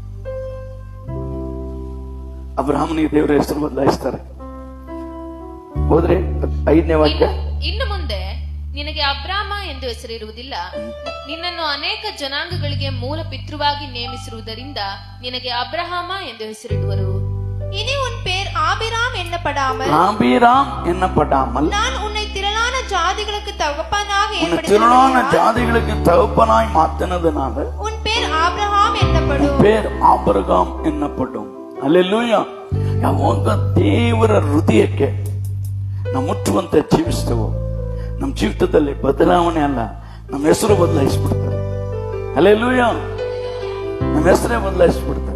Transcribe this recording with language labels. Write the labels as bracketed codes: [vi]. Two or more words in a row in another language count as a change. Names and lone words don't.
[kn] ಅಬ್ರಾಹ್ಮನಿಗೆ ದೇವರ ಹೆಸರು ಬದಲಾಯಿಸ್ತಾರೆ. ಹೋದ್ರೆ 5ನೇ ವಾಕ್ಯ, ಇನ್ನು ಮುಂದೆ ನಿನಗೆ ಅಬ್ರಾಮ ಎಂದು ಹೆಸರಿರುವುದಿಲ್ಲ, ನಿನ್ನನ್ನು ಅನೇಕ ಜನಾಂಗಗಳಿಗೆ ಮೂಲ ಪಿತೃವಾಗಿ ನೇಮಿಸಿರುವುದರಿಂದ ನಿನಗೆ ಅಬ್ರಹಾಮ ಎಂದು ಹೆಸರಿಡುವರು. [ta] இனி உன் பேர் ஆபிராம் எண்ணப்படாமல் நான் உன்னை திரளான ஜாதிகளுக்கு தகப்பனாய் மாத்தினதுனால உன் பேர் ஆபிரகாம் ಎನ್ನಪடும். ಹಲ್ಲೆಲೂಯಾ. [kn] ಯಾವಾಗ ದೇವರ ಹೃದಯಕ್ಕೆ ನಾವು ಮುಟ್ಟುವಂತೆ ಜೀವಿಸ್ತೇವೋ ನಮ್ಮ ಜೀವಿತದಲ್ಲಿ ಬದಲಾವಣೆ ಅಲ್ಲ, ನಮ್ಮ ಹೆಸರು ಬದಲಾಯಿಸ್ಬಿಡ್ತಾರೆ. ಹಲ್ಲೆಲೂಯಾ. ನಮ್ಮ ಹೆಸರೇ ಬದಲಾಯಿಸ್ಬಿಡ್ತಾರೆ.